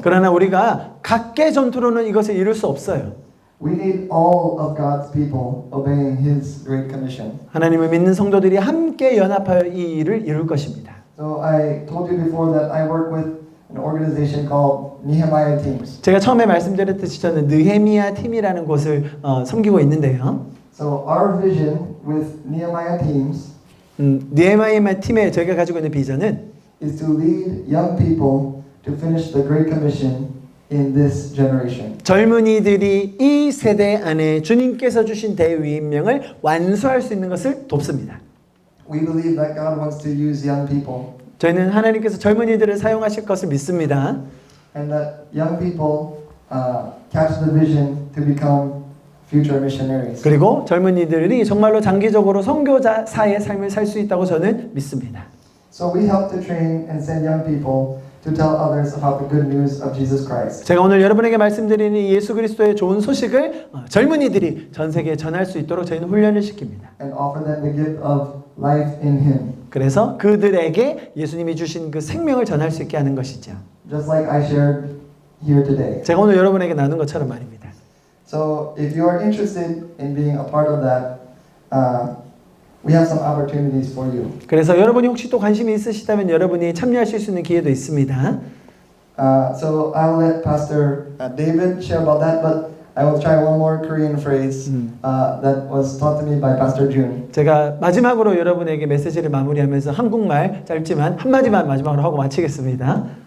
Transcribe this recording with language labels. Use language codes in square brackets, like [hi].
[ko] 그러나 우리가 각계 전투로는 이것을 이룰 수 없어요. [en] We need all of God's people obeying His Great Commission. [ko] 하나님을 믿는 성도들이 함께 연합하여 이 일을 이룰 것입니다. [en] So I told you before that I work with an organization called Nehemiah Teams. [ko] 제가 처음에 말씀드렸듯이 저는 느헤미야 팀이라는 곳을 섬기고 있는데요. [en] So our vision with Nehemiah Teams [ko] 느헤미야 팀에 저희가 가지고 있는 비전은 [en] is to lead young people to finish the Great Commission in this generation. [ko] 젊은이들이 이 세대 안에 주님께서 주신 대위임명을 완수할 수 있는 것을 돕습니다. [en] We believe that God wants to use young people [ko] 저희는 하나님께서 젊은이들을 사용하실 것을 믿습니다. [en] and that young people catch the vision to become future missionaries. [ko] 그리고 젊은이들이 정말로 장기적으로 선교사의 삶을 살 수 있다고 저는 믿습니다. [en] So we help to train and send young people to tell others about the good news of Jesus Christ. [ko] 제가 오늘 여러분에게 말씀드리는 예수 그리스도의 좋은 소식을 젊은이들이 전 세계에 전할 수 있도록 저희는 훈련을 시킵니다. [en] And offer them the gift of life in Him. [ko] 그래서 그들에게 예수님이 주신 그 생명을 전할 수 있게 하는 것이죠. [en] Just like I shared here today. [ko] 제가 오늘 여러분에게 나눈 것처럼 말입니다. [en] So if you are interested in being a part of that, we have some opportunities for you. [ko] 그래서 여러분이 혹시 또 관심이 있으시다면 여러분이 참여하실 수 있는 기회도 있습니다. [en] So I'll let Pastor David share about that, but I will try one more Korean phrase that was taught to me by Pastor Jun. [ko] 제가 마지막으로 여러분에게 메시지를 마무리하면서 한국말 짧지만 한마디만 마지막으로 하고 마치겠습니다.